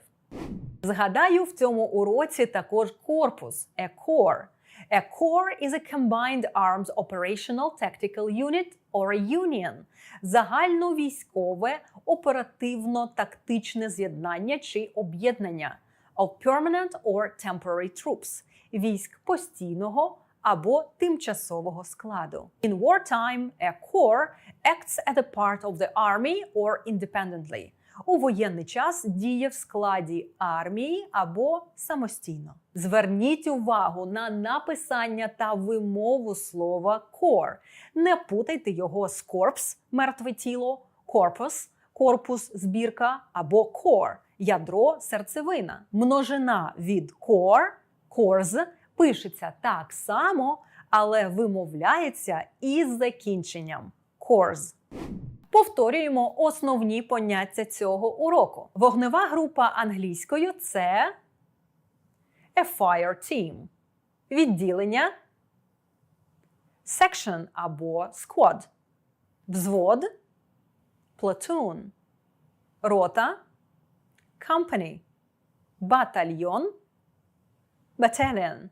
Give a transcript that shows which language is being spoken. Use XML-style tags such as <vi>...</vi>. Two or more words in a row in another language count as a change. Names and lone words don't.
<uk>Згадаю, в цьому уроці також корпус,</uk> <en>a corps. A corps is a combined arms operational tactical unit or a union –</en> <uk>загальновійськове оперативно-тактичне з'єднання чи об'єднання</uk> <en>of permanent or temporary troops –</en> <uk>військ постійного або тимчасового складу.</uk> <en>In wartime, a corps acts as a part of the army or independently.</en> <uk>У воєнний час діє в складі армії або самостійно. Зверніть увагу на написання та вимову слова core. Не путайте його з corpse – мертве тіло, corpus – корпус, збірка або core – ядро, серцевина. Множина від core – cores – пишеться так само, але вимовляється із закінченням cores. Повторюємо основні поняття цього уроку. Вогнева група англійською – це</uk> <en>a fire team.</en> <uk>Відділення – section або squad. Взвод – platoon. Рота – company. Батальйон – battalion.</uk>